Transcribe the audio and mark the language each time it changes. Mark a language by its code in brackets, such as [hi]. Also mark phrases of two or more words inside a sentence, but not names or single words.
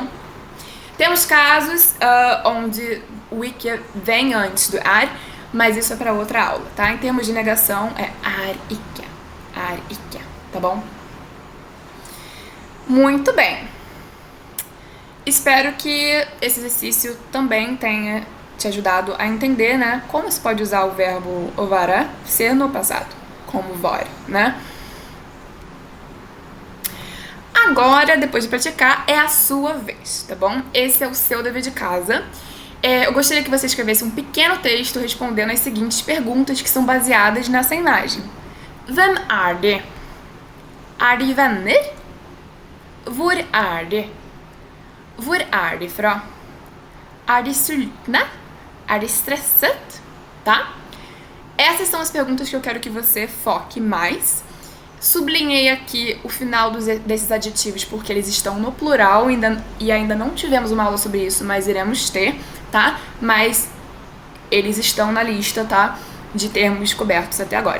[pt] Temos casos onde o ikke vem antes do er, mas isso é para outra aula, tá? Em termos de negação, é [no] er ikke, [pt] tá bom? Muito bem. Espero que esse exercício também tenha te ajudado a entender, né, como se pode usar o verbo [no] å være, [pt] ser no passado, como var, né? Agora, depois de praticar, é a sua vez, tá bom? Esse é o seu dever de casa. Eu gostaria que você escrevesse um pequeno texto respondendo as seguintes perguntas que são baseadas nessa imagem. [no] Hvem er de? Er de venner? Hvor er de? Hvor er de fra? Er de sultne? Er de stresset? [pt] Tá? Essas são as perguntas que eu quero que você foque mais. Sublinhei aqui o final desses adjetivos porque eles estão no plural e ainda não tivemos uma aula sobre isso, mas iremos ter, tá? Mas eles estão na lista, tá? De termos cobertos até agora.